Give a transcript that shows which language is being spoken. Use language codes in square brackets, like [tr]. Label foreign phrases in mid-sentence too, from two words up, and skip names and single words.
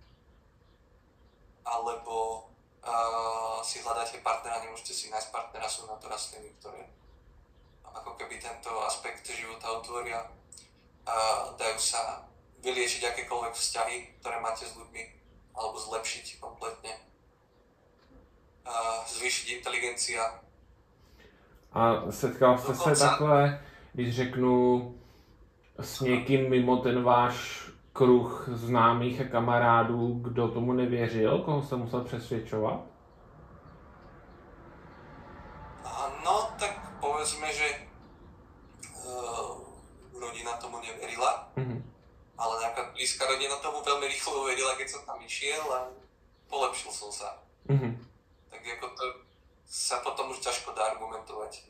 [sk] Alebo si hľadáte partnera, nemôžete si nájsť partnera, sú na to rastliny, ktoré ako keby tento aspekt života otvoria. Dajú sa vyliečiť akékoľvek vzťahy, ktoré máte s ľuďmi, alebo zlepšiť kompletne. Zvýšiť inteligencia. [cs] A setkal jste se takhle, když řeknu, s někým mimo ten váš kruh známých a kamarádů, kdo tomu nevěřil, koho jste musel přesvědčovat? [sk] No, tak povedzme, že rodina tomu neverila, ale napríklad blízka rodina tomu veľmi rýchlo uverila, keď som tam išiel a polepšil som sa. Tak ako to sa potom už ťažko dá argumentovať.